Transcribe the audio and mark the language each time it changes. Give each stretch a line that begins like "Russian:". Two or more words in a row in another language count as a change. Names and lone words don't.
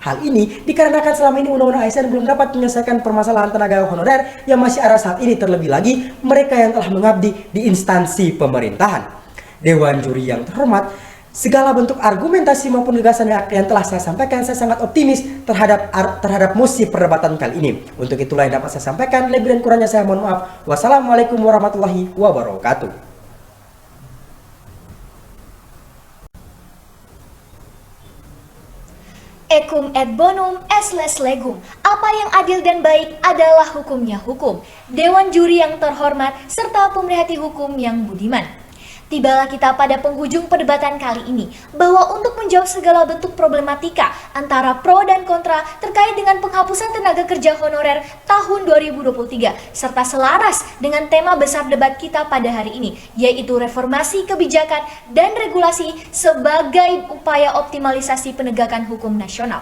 Indonesian: Hal ini dikarenakan selama ini Undang-Undang ASN belum dapat menyelesaikan permasalahan tenaga honorer yang masih ada saat ini, terlebih lagi mereka yang telah mengabdi di instansi pemerintahan. Dewan Juri yang terhormat, segala bentuk argumentasi maupun gagasan yang telah saya sampaikan, saya sangat optimis terhadap mosi perdebatan kali ini. Untuk itulah yang dapat saya sampaikan, lebih dan kurangnya saya mohon maaf.
Arabic: والسلام عليكم ورحمة الله وبركاته.
Latin: Ecum et bonum est les legum.
Indonesian: Apa yang adil dan baik adalah hukumnya hukum. Dewan Juri yang terhormat serta pemerhati hukum yang budiman. Tibalah kita pada penghujung perdebatan kali ini, bahwa untuk menjawab segala bentuk problematika antara pro dan kontra terkait dengan penghapusan tenaga kerja honorer tahun 2023, serta selaras dengan tema besar debat kita pada hari ini, yaitu reformasi kebijakan dan regulasi sebagai upaya optimalisasi penegakan hukum nasional.